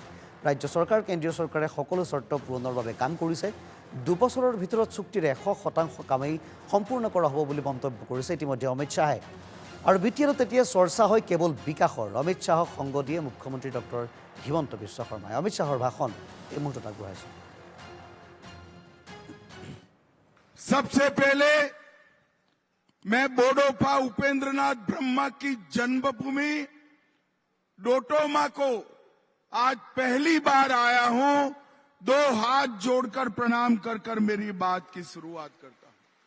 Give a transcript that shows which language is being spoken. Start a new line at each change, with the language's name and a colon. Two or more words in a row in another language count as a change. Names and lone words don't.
Assamese: ৰাজ্য চৰকাৰ কেন্দ্ৰীয় চৰকাৰে সকলো চৰ্ত পূৰণৰ বাবে কাম কৰিছে। 2 বছৰৰ ভিতৰত চুক্তিৰ 100% কামেই সম্পূৰ্ণ কৰা হ'ব বুলি মন্তব্য কৰিছে ইতিমধ্যে অমিত শ্বাহে। আৰু BTRত এতিয়া চৰ্চা হয় কেৱল বিকাশৰ। অমিত শ্বাহক সংগ দিয়ে মুখ্যমন্ত্ৰী ডক্টৰ হিমন্ত বিশ্ব শৰ্মাই। অমিত শ্বাহৰ ভাষণ এই মুহূৰ্তত আগবঢ়াইছোঁ।
Hindi: सबसे पहले मैं बोडोफा उपेंद्रनाथ ब्रह्मा की जन्मभूमि डोटोमा को आज पहली बार आया हूं। 2 हाथ जोड़कर प्रणाम कर मेरी बात की शुरुआत करता हूं।